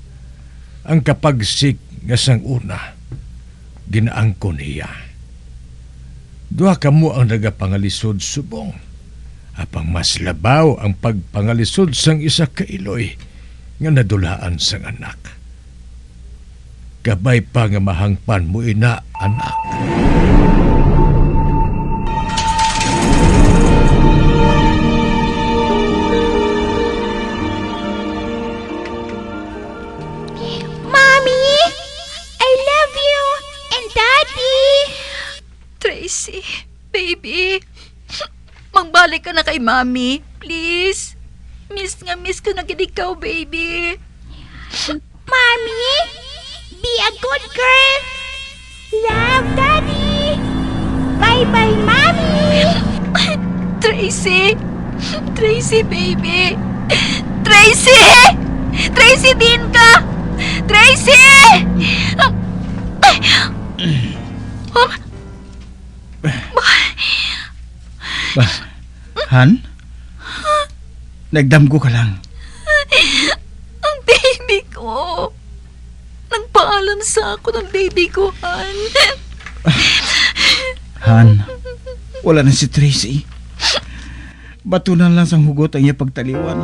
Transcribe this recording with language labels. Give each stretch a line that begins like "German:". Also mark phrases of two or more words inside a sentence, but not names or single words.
Hiligaynon: Ang kapagsik nga sang una, ginaangkon niya. Duha ka mo ang nagapangalisod subong. Apang mas labaw ang pagpangalisod sang isa ka iloy nga nadulaan sang anak. Gabay pa nga mahangpan mo ina, anak.
English: Mommy! I love you! And Daddy! Tracy, baby.
Hiligaynon: Magbalik ka na kay Mami. Please. Miss ko na gid ikaw, baby.
English: Mommy! Be a good girl! Love, Daddy! Bye-bye, Mommy! Tracy! Tracy, baby!
Hiligaynon: Tracy! Tracy din ka! Tracy! Han? Nagdamgo ka lang. Ang baby ko! Nagpaalam sa ako ng baby ko, Han. Han, wala na si Tracy. Batunan lang sang hugot ang iya pagtaliwan.